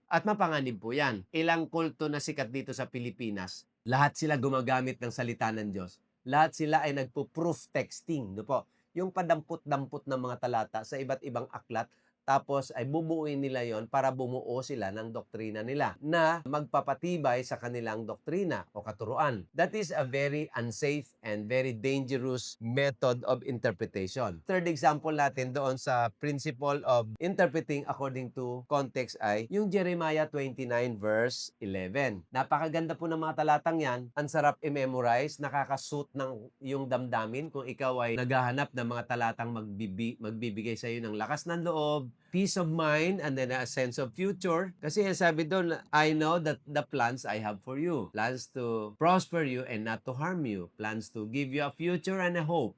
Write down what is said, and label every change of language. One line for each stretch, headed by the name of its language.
Filipino: At mapanganib po yan. Ilang kulto na sikat dito sa Pilipinas, lahat sila gumagamit ng salita ng Diyos. Lahat sila ay nagpo-proof texting. No po? Yung padampot-dampot ng mga talata sa iba't ibang aklat, tapos ay bubuuin nila yon para bumuo sila ng doktrina nila na magpapatibay sa kanilang doktrina o katuruan.
English: That is a very unsafe and very dangerous method of interpretation. Third example
Filipino: natin doon sa
English: principle of interpreting according to context
Filipino: ay yung
English: Jeremiah 29 verse 11.
Filipino: Napakaganda po ng mga talatang yan. Ang sarap i-memorize, nakakasuit ng yung damdamin kung ikaw ay naghahanap ng mga talatang magbibigay sa iyo ng lakas ng loob,
English: peace of mind, and then a sense of future.
Filipino: Kasi sabi doon,
English: I know that the plans I have for you. Plans to prosper you and not to harm you. Plans to give you a future and a hope.